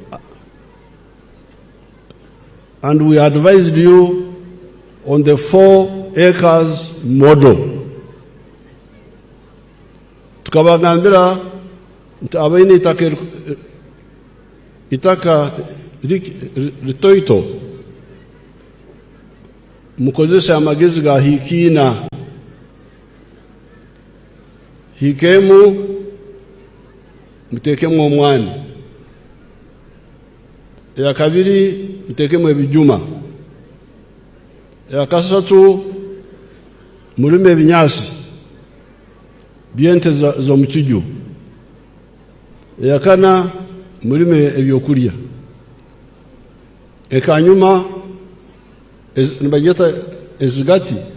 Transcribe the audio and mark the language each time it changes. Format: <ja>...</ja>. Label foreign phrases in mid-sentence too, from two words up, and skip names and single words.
<en>And we advised you on the 4 acres model.</en> <nyn>Tukabagambira nti abaine itaka ritoito mukozesa amagezi ga hikina hikemu mutekemu omwani ya kabiri mutekemu ebijuma ya kasatu mulime ebinyasi byente zo mukiju ya kana mulime ebyokulya ekanyuma nibageta ezigati</nyn>